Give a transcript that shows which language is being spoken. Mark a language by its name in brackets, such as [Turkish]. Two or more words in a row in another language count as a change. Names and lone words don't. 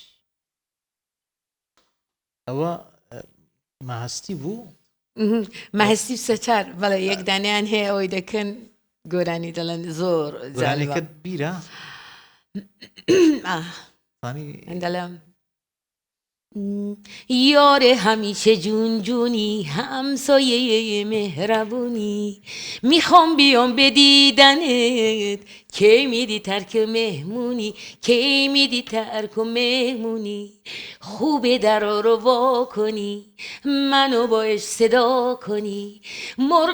[Central Kurdish] ئەوە مەهەستی بوو مەهستی سەچار بەڵێ یەک دانیان هەیە ئەوەی دەکەن گۆرانی دەڵێن زۆر گۆرانیکەت بیرە زانی [Persian] دەڵێم یار همیشه جون جونی همسایه مهربونی میخوام بیام به دیدنت کی میدی ترک مهمونی کی میدی ترک و مهمونی خوبه درا رو وا کنی منو باش صدا کنی مرغ